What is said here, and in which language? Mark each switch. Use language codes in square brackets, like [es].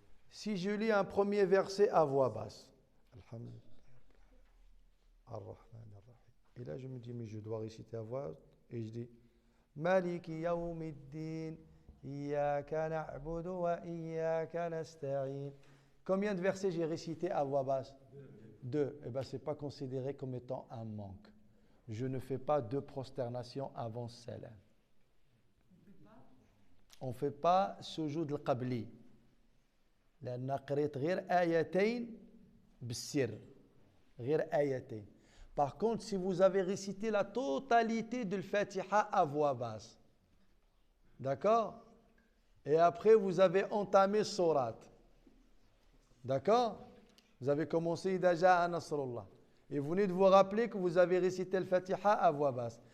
[fr] Si je lis un premier verset à voix basse, [ar] Alhamdulillah, Ar-Rahman Ar-Rahim, [fr] et là je me dis, mais je dois réciter à voix haute, et je dis, [ar] Maliki Yawmiddin, Iyyaka na'budu wa Iyyaka nasta'in. [fr] Combien de versets j'ai récité à voix basse? Deux. Eh bien, ce n'est pas considéré comme étant un manque. Je ne fais pas deux prosternations avant salam. On ne fait pas sujoud al-qabli. [ar] لأن قريت غير آيتين بالسر. غير آيتين. [fr] Par contre, si vous avez récité la totalité de l'Fatiha à voix basse, d'accord? Et après, vous avez entamé Surat. D'accord? Vous avez commencé Idha Ja'a Nasrullah. Et vous venez de vous rappeler que vous avez récité le Fatiha à voix basse.